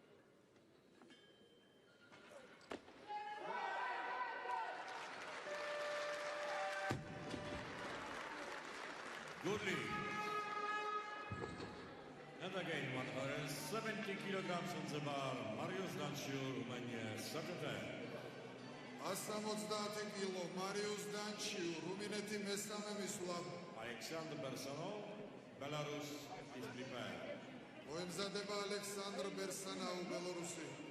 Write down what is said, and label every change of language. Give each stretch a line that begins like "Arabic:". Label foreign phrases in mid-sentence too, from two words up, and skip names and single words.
English: Goodly. And again 170 kilograms on the bar. Marius Danciu, Romania, second attempt.
Georgian: 170 კილო მარიუს დანჩიუ რუმინეთი მესამე მისვლა.
English: Alexander Bersonov, Belarus is prepared.
Georgian: მოემზადება ალექსანდრ ბერსანაუ ბელორუსი.